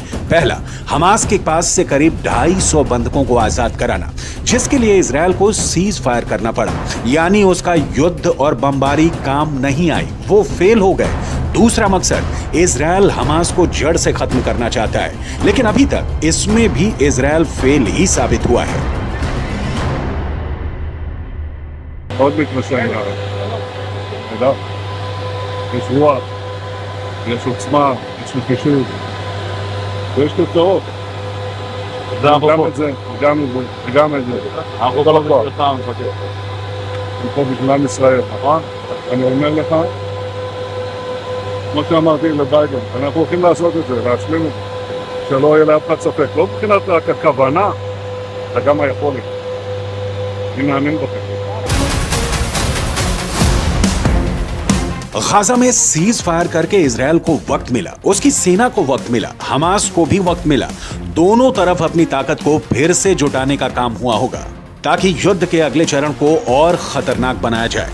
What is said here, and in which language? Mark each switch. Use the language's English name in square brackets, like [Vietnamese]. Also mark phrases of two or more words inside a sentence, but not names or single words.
[Hindi] पहला, हमास के पास से करीब 250 बंधकों को आजाद कराना, जिसके लिए इजरायल को सीज फायर करना पड़ा, यानी उसका युद्ध और बमबारी काम नहीं आई, वो फेल हो गए। दूसरा मकसद, इजरायल हमास को जड़ से खत्म करना चाहता है, लेकिन अभी तक इसमें भी इजरायल फेल ही साबित हुआ है। [Hebrew] מאוד מתמשך, תודה. יש רוח, יש עוצמה, יש נחישות, ויש תוצאות. גם את זה, גם את זה. אנחנו כל הכוח. אני פה בגלל ישראל, נכון? אני אומר לך, כמו שאמרתי לביידן, אנחנו הולכים לעשות את זה, להשלים את זה, שלא יהיה לאף אחד ספק, לא מבחינת רק הכוונה, אלא גם היכולת. אני מאמין בכם. [Hindi] गाजा में सीज फायर करके इजरायल को वक्त मिला, उसकी सेना को वक्त मिला, हमास को भी वक्त मिला। दोनों तरफ अपनी ताकत को फिर से जुटाने का काम हुआ होगा ताकि युद्ध के अगले चरण को और खतरनाक बनाया जाए।